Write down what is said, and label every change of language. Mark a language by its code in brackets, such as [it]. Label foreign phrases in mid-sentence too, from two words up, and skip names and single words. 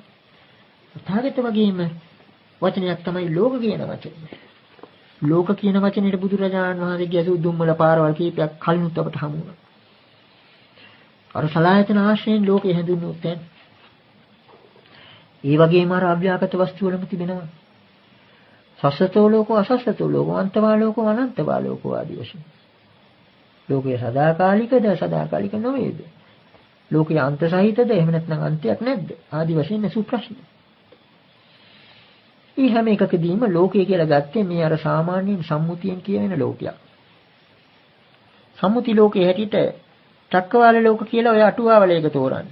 [si] තථාගත වගේම වචනයක් තමයි ලෝක කියන වචනේ. ලෝක කියන වචනේට බුදුරජාණන් වහන්සේගේ අසු දුම්මල පාරවල් කීපයක් කලිනුත් අපට හමු වුණා. අර සලආයතන ආශ්‍රයෙන් ලෝකය හැඳින්වුත් දැන්. ඒ වගේම අර අභ්‍යාගත වස්තු වලම තිබෙනවා. [pi] සස්සතෝ ලෝකෝ අසස්සතෝ ලෝකෝ අන්තවා ලෝකෝ අනන්තවා ලෝකෝ ආදී වශයෙන්. [si] ලෝකය සදාකාලිකද සදාකාලික නොවේද? ලෝකය අන්ත සහිතද එහෙම නැත්නම් අන්තයක් නැද්ද? ආදී වශයෙන් අසු ප්‍රශ්න. ඊ හැම එකකදීම ලෝකය කියලා ගත්තේ මේ අර සාමාන්‍යයෙන් සම්මුතියෙන් කියවෙන ලෝකයක්. සම්මුති ලෝකයේ හැටියට චක්කවාල ලෝක කියලා ඔය අටුවාවල එක තෝරන්නේ.